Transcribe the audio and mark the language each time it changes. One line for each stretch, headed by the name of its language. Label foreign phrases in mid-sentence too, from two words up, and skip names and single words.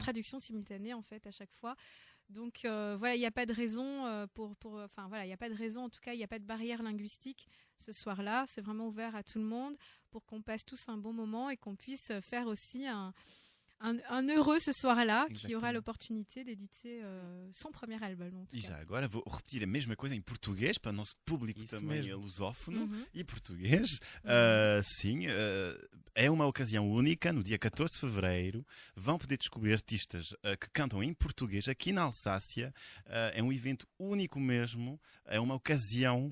French: la traduction simultanée en fait à chaque fois. Donc, voilà, il n'y a pas de raison il n'y a pas de raison, en tout cas, il n'y a pas de barrière linguistique ce soir-là. C'est vraiment ouvert à tout le monde pour qu'on passe tous un bon moment et qu'on puisse faire aussi un heureux ce soir-là, qui Exactement. aura l'opportunité d'éditer son premier album. En tout
Portuguese: E
French: cas.
Portuguese: já agora vou repetir a mesma coisa em português para o nosso público Isso também mesmo. lusófono Uhum. e português. Sim, é uma ocasião única. No dia 14 de fevereiro vão poder descobrir artistas que cantam em português aqui na Alsácia. É um evento único mesmo. É uma ocasião.